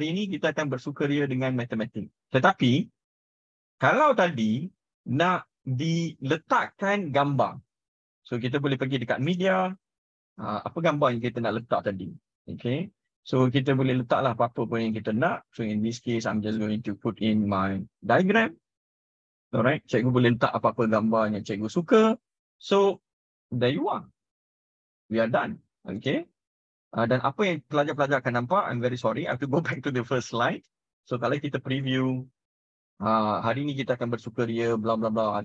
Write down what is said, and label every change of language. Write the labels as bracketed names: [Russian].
[Malay] Hari ini kita akan bersukaria dengan matematik. Tetapi, kalau tadi nak diletakkan gambar, so kita boleh pergi dekat media, apa gambar yang kita nak letak tadi. Okay, so kita boleh letaklah apa-apa pun yang kita nak. [English] So in this case, I'm just going to put in my diagram. [Malay] Alright, cikgu boleh letak apa-apa gambar yang cikgu suka. [English] So, there you are. We are done. Okay. [Malay] Dan apa yang pelajar-pelajar akan nampak, [English] I'm very sorry, I have to go back to the first slide. [Malay] So, kalau kita preview, hari ini kita akan bersukaria, bla bla bla.